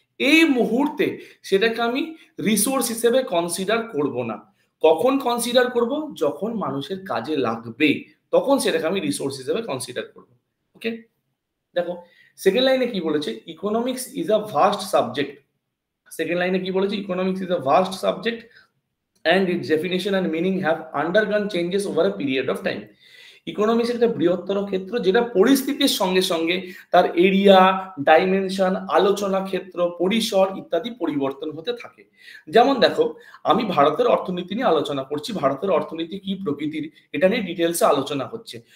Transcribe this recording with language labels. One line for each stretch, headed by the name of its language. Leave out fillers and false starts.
Bangla: এই মুহূর্তে সেটাকে আমি রিসোর্স হিসেবে কনসিডার করব না। কখন কনসিডার করব? যখন মানুষের কাজে লাগবে, তখন সেটাকে আমি রিসোর্স হিসেবে কনসিডার করব। ওকে, দেখো সেকেন্ড লাইনে কি বলেছে,
English: Economics is a vast subject.
Bangla: Second লাইনে কি বলেছে,
English: Economics is a vast subject and its definition and meaning have undergone changes over a period of time.
Bangla: Economics একটা বৃহত্তর ক্ষেত্র যেটা পরিস্থিতির সঙ্গে সঙ্গে তার এরিয়া, ডাইমেনশন, আলোচনা ক্ষেত্র, পরিসর ইত্যাদি পরিবর্তন হতে থাকে। যেমন দেখো, আমি ভারতের অর্থনীতি নিয়ে আলোচনা করছি, ভারতের অর্থনীতি কি প্রকৃতির এটা নিয়ে ডিটেলসে আলোচনা হচ্ছে।